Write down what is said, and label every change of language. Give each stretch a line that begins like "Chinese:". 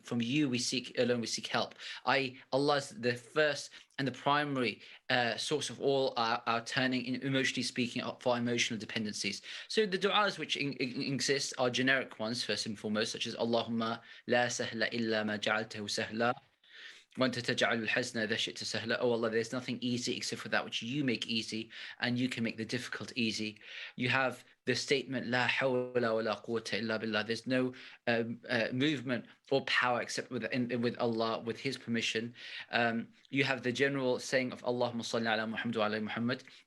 English: From you we seek alone, we seek help. Allah is the first and the primary source of all our turning, emotionally speaking, for our emotional dependencies. So the du'as which exist are generic ones, first and foremost, such as
Arabic: Allahumma la sahla illa ma ja'altahu sahla. وأنت تجعل الحزن إذا شئت سهلا.
English: Oh Allah, there's nothing easy except for that which you make easy, and you can make the difficult easy. You have the statement
Arabic: La hawla wa la quwwata illa billah.
English: There's no movement or power except with Allah, with His permission. You have the general saying of
Arabic: Allahumma salli ala Muhammad
English: wa ala Muhammad.